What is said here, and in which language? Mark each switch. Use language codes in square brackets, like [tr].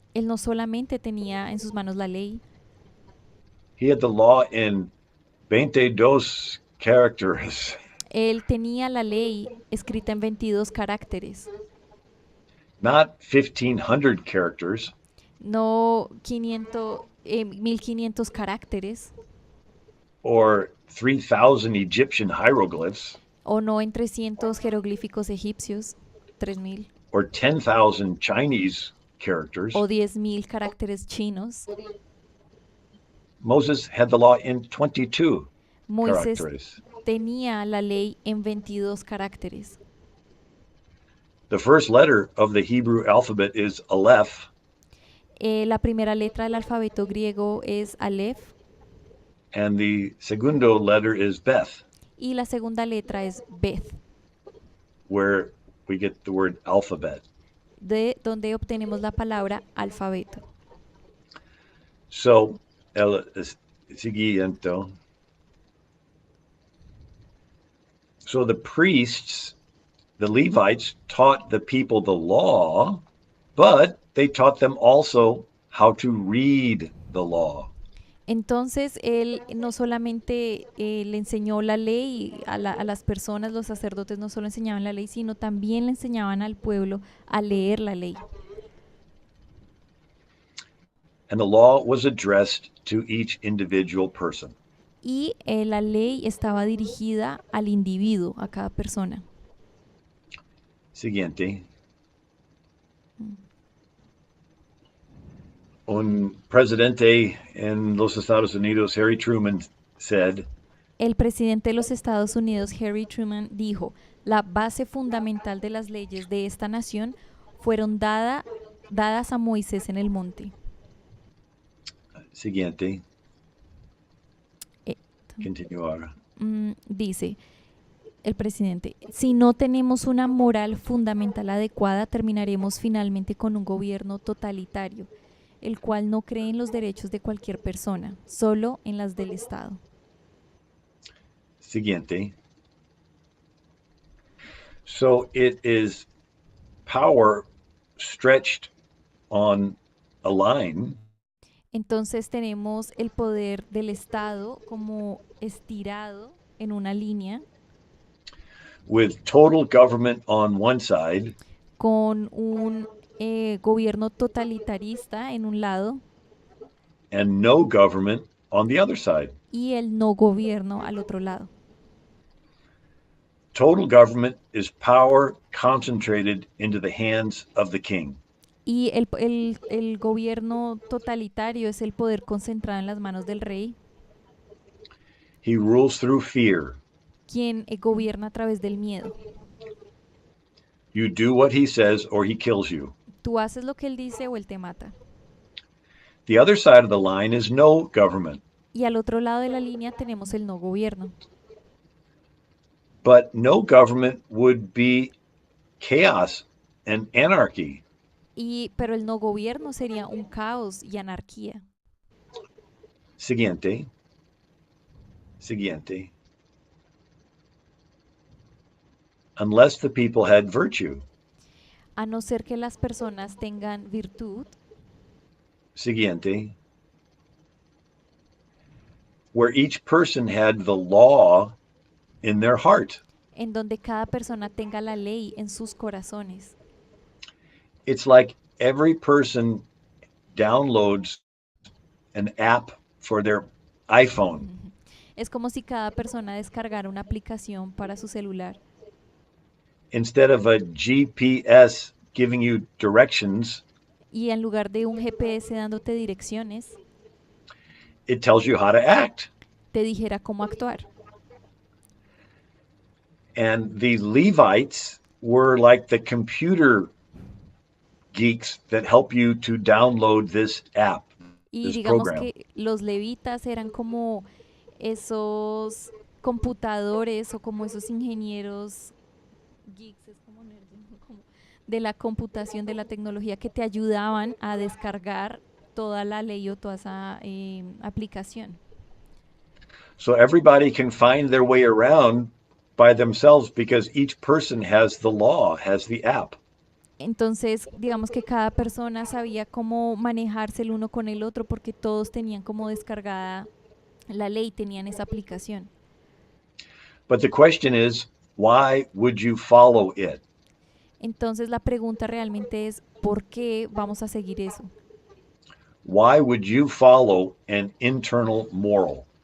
[es] él no solamente tenía en sus manos la ley, [en] he had the law in 22 characters, [es] él tenía la ley escrita en 22 caracteres, [en] not 1,500 characters [es] no 1500 caracteres, [en] or 3,000 Egyptian hieroglyphs [es] o no en 300 jeroglíficos egipcios, 3000, [en] or 10,000 Chinese characters. [es] o 10,000 caracteres chinos. [en] Moses had the law in 22 [es] Moisés [en] characters. [es] tenía la ley en 22 caracteres. [en] The first letter of the Hebrew alphabet is Aleph, [es] La primera letra del alfabeto griego es Aleph [en] and the segundo letter is Beth, [es] y la segunda letra es Beth, [en] where we get the word alphabet. [es] de donde obtenemos la palabra alfabeto. So, el siguiente. [en] So the priests, the Levites, taught the people the law, but they taught them also how to read the law. [es] Entonces él no solamente le enseñó la ley a las personas, los sacerdotes no solo enseñaban la ley, sino también le enseñaban al pueblo a leer la ley. [en] And the law was addressed to each individual person. [es] Y la ley estaba dirigida al individuo, a cada persona. Siguiente. Un presidente en los Estados Unidos, Harry Truman, said, El presidente de los Estados Unidos, Harry Truman, dijo, la base fundamental de las leyes de esta nación fueron dadas a Moisés en el monte. siguiente, Eh, continuar. Dice el presidente, si no tenemos una moral fundamental adecuada, terminaremos finalmente con un gobierno totalitario, el cual no cree en los derechos de cualquier persona, solo en las del Estado. Siguiente. [en] So it is power stretched on a line [es] Entonces tenemos el poder del Estado como estirado en una línea [en] with total government on one side [es] con un Gobierno totalitarista en un lado [en] and no government on the other side. [es] y el no gobierno al otro lado. [en] Total government is power concentrated into the hands of the king. [es] Y el gobierno totalitario es el poder concentrado en las manos del rey, [en] He rules through fear. [es] quien gobierna a través del miedo. [en] You do what he says or he kills you. [es] Tú haces lo que él dice o él te mata. [en] The other side of the line is no government. [es] Y al otro lado de la línea tenemos el no gobierno. [en] But no government would be chaos and anarchy. [es] Pero el no gobierno sería un caos y anarquía. Siguiente. Siguiente. [en] Unless the people had virtue. [es] A no ser que las personas tengan virtud, Siguiente. [en] Where each person had the law in their heart. [es] en donde cada persona tenga la ley en sus corazones. [en] It's like every person downloads an app for their iPhone. [es] Es como si cada persona descargara una aplicación para su celular [en] Instead of a GPS giving you directions, [es] y en lugar de un GPS dándote direcciones, [en] it tells you how to act. [es] te dijera cómo actuar. [en] And the Levites were like the computer geeks that help you to download this app, [es] Y [en] this [es] digamos [en] program. [es] que los levitas eran como esos computadores o como esos ingenieros geeks, es como nerds, ¿no? Como de la computación, de la tecnología que te ayudaban a descargar toda la ley o toda esa aplicación. [en] So everybody can find their way around by themselves because each person has the law, has the app. [es] Entonces, digamos que cada persona sabía cómo manejarse el uno con el otro porque todos tenían como descargada la ley, tenían esa aplicación. [en] But the question is, why would you follow it? [es] Entonces la pregunta realmente es, ¿por qué vamos a seguir eso? [en] Why would you follow an internal moral?